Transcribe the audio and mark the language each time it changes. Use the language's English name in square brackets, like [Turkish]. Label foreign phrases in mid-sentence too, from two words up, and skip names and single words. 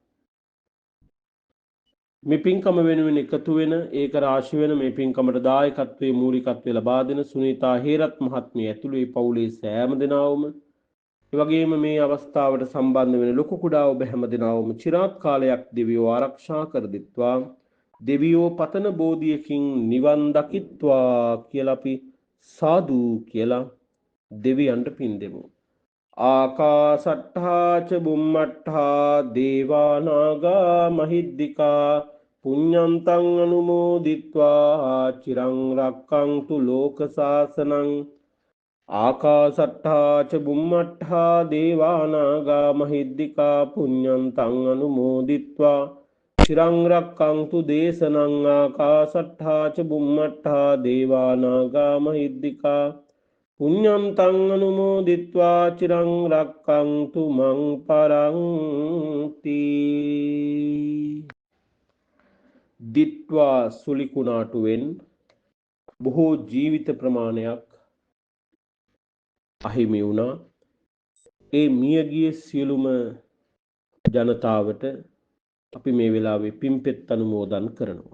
[Sinhala] මේ පින්කම වෙනුවෙන් එකතු වෙන ඒක රාශි වෙන මේ පින්කමට දායකත්වයේ මූලිකත්වයේ ලබා දෙන සුනීතා හේරත් මහත්මිය ඇතුළු ඒ පවුලේ සෑම දෙනාවම ඒ වගේම මේ අවස්ථාවට සම්බන්ධ වෙන ලොකු කුඩා ඔබ හැම දෙනාවම চিරාත් කාලයක් දෙවියෝ ආරක්ෂා කර දෙත්වා. දෙවියෝ පතන බෝධියකින් නිවන් දකිත්වා කියලා අපි සාදු කියලා දෙවියන්ට පින් දෙමු. [Pali] ආකාසට්ඨා ච බුම්මට්ඨා දේවා නාග මහිද්దికා පුඤ්ඤන්තං අනුමෝදිත්වා චිරං රක්ඛන්තු ලෝක සාසනං. ආකාසට්ඨා ච බුම්මට්ඨා දේවා නාග මහිද්దికා පුඤ්ඤන්තං අනුමෝදිත්වා චිරං රක්ඛන්තු දේශනං. ආකාසට්ඨා ච බුම්මට්ඨා දේවා නාග මහිද්దికා පුඤ්ඤන්තං අනුමෝදිත්වා චිරං රක්ඛන්තු මං පරන්ති. [Sinhala] දිත්වා සුලිකුණාටුවෙන් බොහෝ ජීවිත ප්‍රමාණයක් අහිමි වුණා. ඒ මියගිය සියලුම ජනතාවට අපි මේ වෙලාවේ පින්පෙත් අනුමෝදන් කරනවා.